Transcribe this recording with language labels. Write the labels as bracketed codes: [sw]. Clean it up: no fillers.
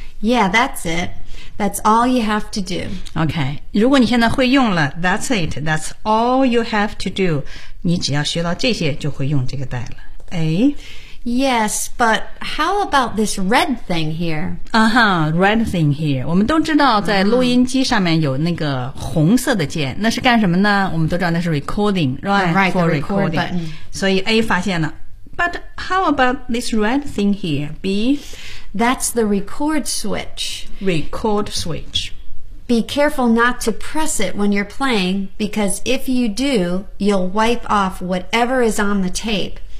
[en] Yeah, that's it. That's all you have to do. [zh] Okay, 如果你现在会用了 that's it, that's all you have to do. 你只要学到这些就会用这个带了。A? [en] Yes, but how about this red thing here? Uh-huh, red thing here. [zh] 我们都知道在录音机上面有那个红色的键、那是干什么呢？我们都知道那是 recording, right? [en] For recording. [zh] 所以 A 发现了。 [en] But how about this red thing here, B? That's the record switch. Record switch. Be careful not to press it when you're playing, because if you do, you'll wipe off whatever is on the tape.